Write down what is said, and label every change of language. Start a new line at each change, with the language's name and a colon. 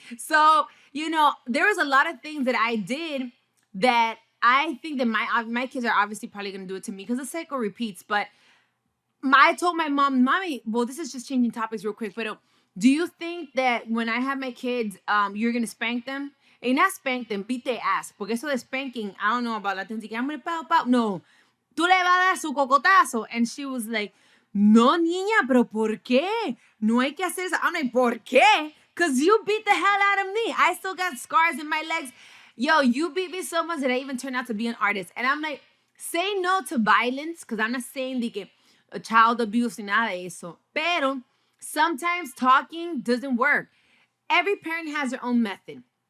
English: So, there was a lot of things that I did that I think that my kids are obviously probably gonna do it to me because the cycle repeats. But I told my mom, mommy, well, this is just changing topics real quick, but do you think that when I have my kids, you're gonna spank them? And not spank them, beat their ass.
Spanish: Porque eso de
English: spanking, I don't know about Latin. I'm gonna pow pow.
Spanish: No, tú le vas a dar su cocotazo.
English: And she was like,
Spanish: no, niña, pero ¿por qué? No hay que hacer eso.
English: I'm like,
Spanish: ¿por qué?
English: Because you beat the hell out of me. I still got scars in my legs. Yo, you beat me so much that I even turned out to be an artist. And I'm like, say no to violence, because I'm not saying
Spanish: de que
English: a child abuse
Spanish: ni nada de eso. Pero
English: sometimes talking doesn't work. Every parent has their own method.